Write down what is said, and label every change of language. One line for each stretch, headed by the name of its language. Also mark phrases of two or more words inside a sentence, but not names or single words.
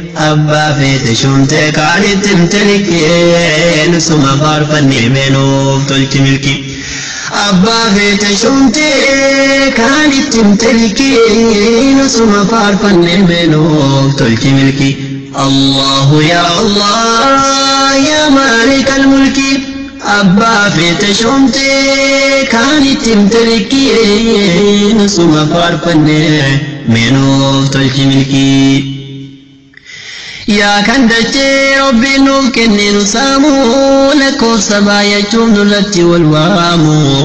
Oromo: Abbaa feete shumte kaan itti himte likkee, nusuma faarfannee meenuuf tolchi milki. Abbaa feete shumte kaan itti himte likkee, nusuma faarfannee meenuuf tolchi milki.
Arabic: الله يا الله يا مالك الملك.
Oromo: Abbaa feete shumte kaan itti himte likkee, nusuma faarfannee meenuuf tolchi milki. Yaa kan dachee Rabbiin nuuf kenne nu saamu, lakkoofsa baay'achuuf nurratti wal waamu.